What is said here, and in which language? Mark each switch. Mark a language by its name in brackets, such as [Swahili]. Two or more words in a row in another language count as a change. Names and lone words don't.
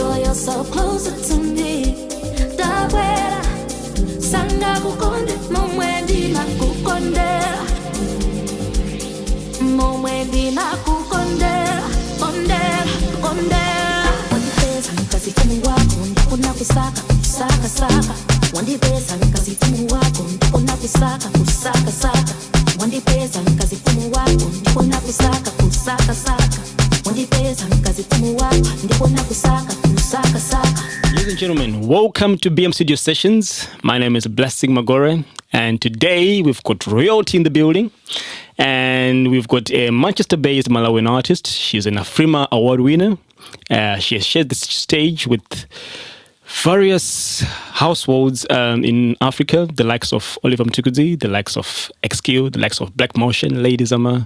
[English] yourself closer to me. [Nyanja] Dawera, sanga kukonde, momwendi na kukondera. Momwendi na kukondera, kondera, kondera. Wandipesa kazi fumu wako, ndakuna kusaka, kusaka, saka. Wandipesa kazi fumu wako, ndakuna kusaka, kusaka, saka. Wandipesa kazi fumu wako, ndakuna kusaka, kusaka, saka. [English] Ladies and gentlemen, welcome to BM Studio Sessions. My name is Blessing Magore, and today we've got royalty in the building, and we've got a Manchester-based Malawian artist. She's an Afrima Award winner. She has shared the stage with various households in Africa, the likes of Oliver Mtukudzi, the likes of XQ, the likes of Black Motion, Lady Zama.